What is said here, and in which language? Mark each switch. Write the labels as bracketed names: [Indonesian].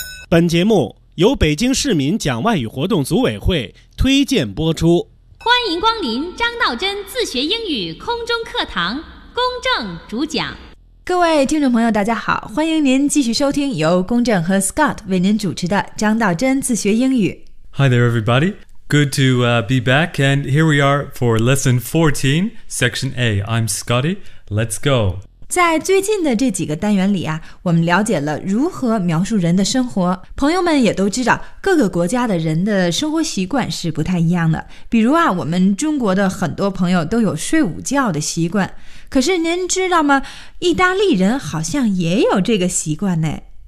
[Chinese] 本节目由北京市民讲外语活动组委会推荐播出。欢迎光临张道真自学英语空中课堂，公正主讲。各位听众朋友大家好，欢迎您继续收听由公正和 Scott 为您主持的张道真自学英语。 [English] Hi there everybody. Good to be back, and here we are for Lesson 14, Section A. I'm Scotty, let's go. [Chinese] 在最近的这几个单元里啊，我们了解了如何描述人的生活。朋友们也都知道，各个国家的人的生活习惯是不太一样的。比如啊，我们中国的很多朋友都有睡午觉的习惯。可是您知道吗？意大利人好像也有这个习惯呢。